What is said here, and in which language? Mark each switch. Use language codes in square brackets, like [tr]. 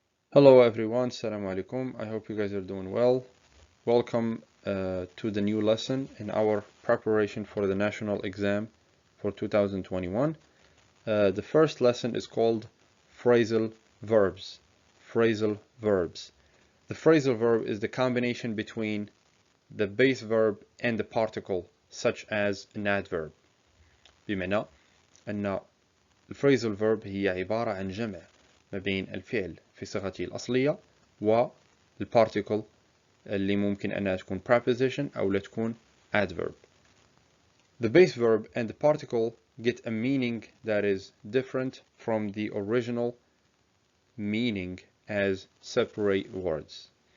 [en] Hello everyone, Assalamu alaikum. I hope you guys are doing well. Welcome to the new lesson in our preparation for the national exam for 2021. The first lesson is called Phrasal Verbs. Phrasal Verbs. The phrasal verb is the combination between the base verb and the particle, such as an adverb. [ar] بمعنى أن الphrasal verb هي عبارة عن جمع ما بين الفعل في صيغته الأصلية والparticle اللي ممكن أنها تكون preposition أو لا تكون adverb. [en] The base verb and the particle get a meaning that is different from the original meaning as separate words.